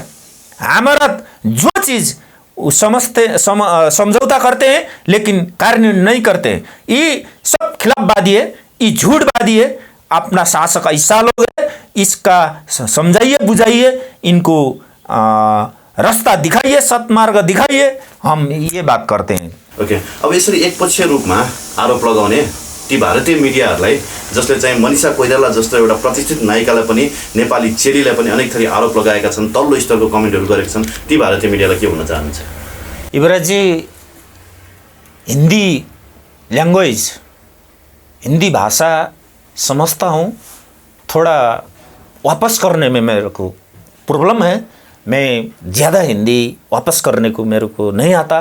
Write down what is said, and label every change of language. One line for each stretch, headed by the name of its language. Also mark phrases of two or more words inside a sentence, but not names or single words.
Hindi: हमारा जो चीज़ समझौता करते हैं लेकिन कार्यान्वयन नहीं करते हैं। ये सब खिलाफवादी है, ये झूठवादी है। अपना शासक ऐसा लोग है, इसका समझाइए, बुझाइए, इनको रास्ता दिखाइए, सत्मार्ग दिखाइए। हम ये बात करते हैं। ओके,
Nepali: अब यसरी एकपक्षीय रूपमा आरोप लगाउने ती भारतीय मिडियाहरूलाई, जसले चाहिँ मनिषा कोइराला जस्तो एउटा प्रतिष्ठित नायिकालाई पनि, नेपाली चेलीलाई पनि अनेक थरी आरोप लगाएका छन्, तल्लो स्तरको कमेन्टहरू गरेका छन्, ती भारतीय मिडियालाई के भन्न चाहनुहुन्छ?
Hindi: युवराज जी, हिंदी लैंग्वेज, हिंदी भाषा समझता हूँ, थोड़ा वापस करने में मेरे को प्रॉब्लम है। मैं ज़्यादा हिंदी वापस करने को मेरे को नहीं आता।